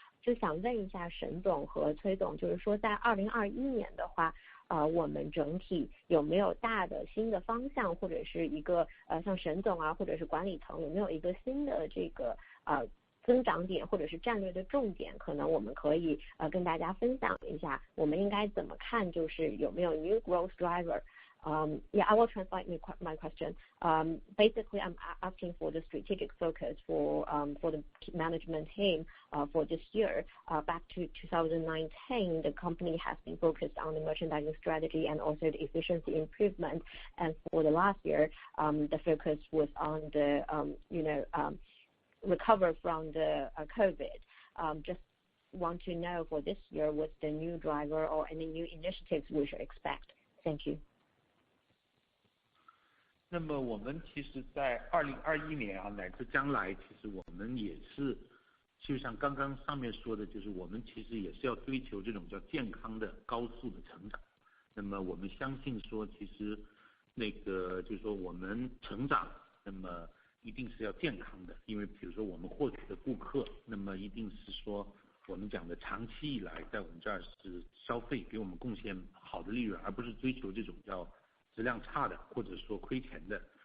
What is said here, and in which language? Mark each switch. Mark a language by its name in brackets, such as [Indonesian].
[Chinese] 就想问一下沈总和崔总，就是说在2021年的话，我们整体有没有大的新的方向，或者是一个像沈总啊，或者是管理层有没有一个新的这个增长点，或者是战略的重点，可能我们可以跟大家分享一下，我们应该怎么看，就是有没有 [English] new growth driver。 Yeah, I will translate my question. Basically, I'm asking for the strategic focus for the management team for this year. Back to 2019, the company has been focused on the merchandising strategy and also the efficiency improvement. And for the last year, the focus was on the recover from the COVID. Just want to know for this year what's the new driver or any new initiatives we should expect. Thank you. [Chinese] 那么我们其实在2021年乃至将来，其实我们也是就像刚刚上面说的，就是我们其实也是要追求这种叫健康的高速的成长。那么我们相信说，其实就是说我们成长，那么一定是要健康的，因为比如说我们获取的顾客，那么一定是说我们讲的长期以来在我们这儿是消费给我们贡献好的利润，而不是追求这种叫质量差的或者说亏钱的。